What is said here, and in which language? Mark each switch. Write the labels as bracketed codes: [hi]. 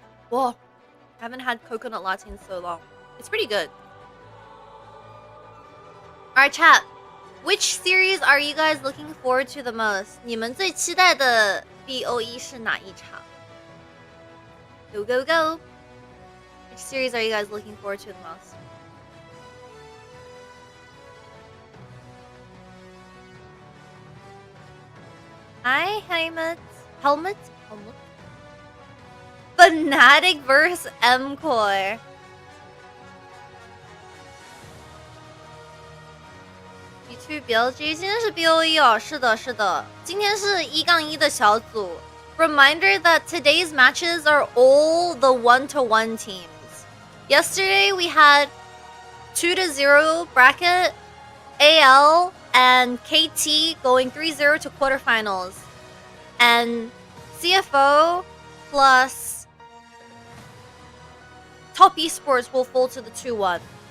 [en] Whoa. I haven't had coconut latte in so long. It's pretty good. Alright, chat. Which series are you guys looking forward to the most? [zh] 你们最期待的 BOE 是哪一场？ [en] Go, go, go. Which series are you guys looking forward to the most? Hi, Helmet. Helmet? Fnatic vs MCoy. [zh] G2 BLG 今天是 BOE 哦，是的，是的，今天是1-1的小组。 [en] Reminder that today's matches are all the 1-1 teams. Yesterday we had 2-0 bracket, AL and KT going 3-0 to quarterfinals, and CFO plus Top Esports will fall to the 2-1.